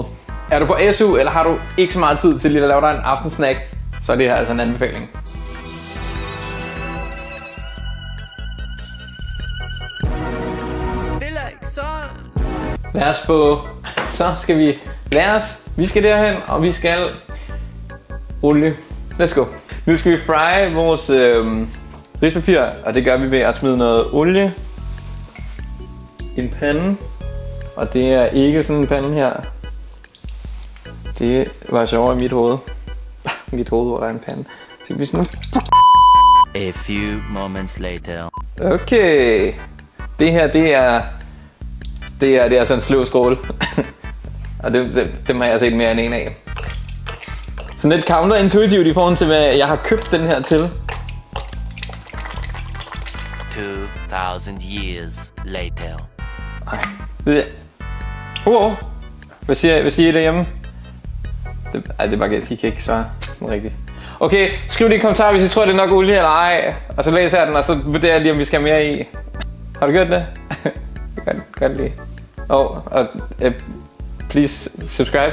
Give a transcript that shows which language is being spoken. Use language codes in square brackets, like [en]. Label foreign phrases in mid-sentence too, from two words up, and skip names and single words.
[da] Er du på SU, eller har du ikke så meget tid til lige at lave dig en aftensnack, så er det her altså en anbefaling. Lad os få... Så skal vi lære os. Vi skal derhen, og vi skal... olie. [en] Let's go. [da] Nu skal vi fry vores rispapir, og det gør vi ved at smide noget olie i en pande. Og det er ikke sådan en pande her. Det var sjovere i mit hoved. Mit hoved, hvor der er en pande. Så vi sådan... [en] A few moments later. [da] Okay. Det her, det er sådan en sløv stråle. Og dem har jeg set mere end en af. Sådan lidt counterintuitivt i forhold til, hvad jeg har købt den her til. [en] 2000 years later. [da] Ej. Hvad siger I derhjemme? Det er bare gæst, I kan ikke svare sådan rigtigt. Okay, skriv det i kommentarer, hvis I tror, det er nok olie eller ej. Og så læser jeg den, og så vurderer jeg lige, om vi skal have mere i. Har du gjort det? Gør det lige. Og [en] please subscribe.